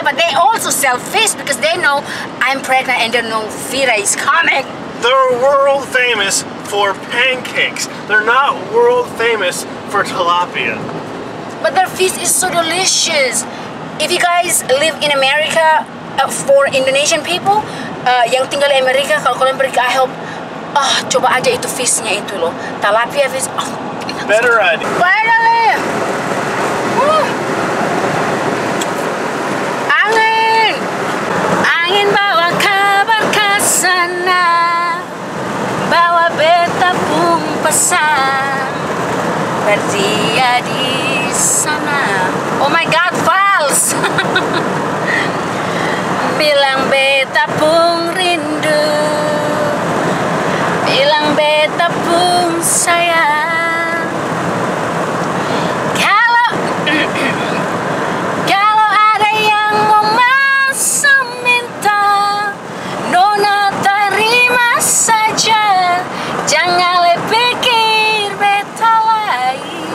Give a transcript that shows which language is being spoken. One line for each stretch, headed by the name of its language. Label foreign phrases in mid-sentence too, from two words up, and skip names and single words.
English: But they also sell fish because they know I'm pregnant and they know Vida is coming. They're world famous for pancakes. They're not world famous for tilapia. But their fish is so delicious. If you guys live in America, for Indonesian people
Indonesian: yang tinggal di Amerika, kalau kalian pergi ke IHOP, coba aja itu fishnya itu loh,
English: tilapia fish. Better idea. Finally.
Ambonese Malay: Angin bawa kabar ke sana, bawa beta pun pesan, berdia di sana.
English: Oh my God,
Indonesian: fals.
Ambonese Malay: Bilang beta pun rindu, bilang beta pun sayang. Kalau ada yang mau masuk minta, nona terima saja, jangan pikir beta lagi.